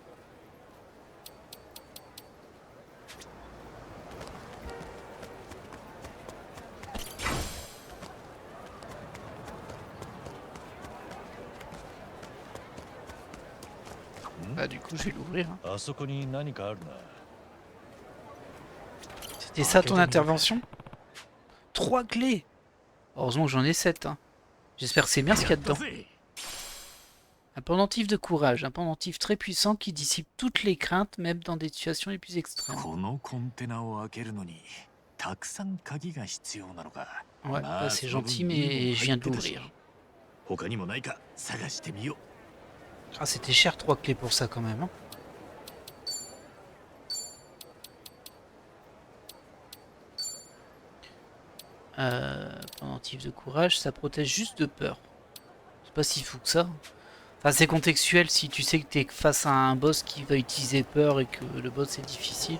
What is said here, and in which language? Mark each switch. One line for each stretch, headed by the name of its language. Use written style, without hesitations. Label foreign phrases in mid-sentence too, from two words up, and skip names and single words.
French: Bah du coup je vais l'ouvrir. Hein.
Japanese: あそこに何かあるな。
French: C'était ça ton intervention? 3 clés. Heureusement que j'en ai 7. Hein. J'espère que c'est bien ce qu'il y a dedans. Un pendentif de courage, un pendentif très puissant qui dissipe toutes les craintes, même dans des situations les plus extrêmes.
Japanese: このコンテナを開けるのにたくさん鍵が必要なのか。
French: Ouais, bah, c'est gentil, mais je viens de l'ouvrir.
Japanese: 他にもないか探してみよう。
French: Ah, c'était cher 3 clés pour ça quand même. Hein. Pendentif de courage, ça protège juste de peur. C'est pas si fou que ça. Enfin, c'est contextuel si tu sais que t'es face à un boss qui va utiliser peur et que le boss est difficile.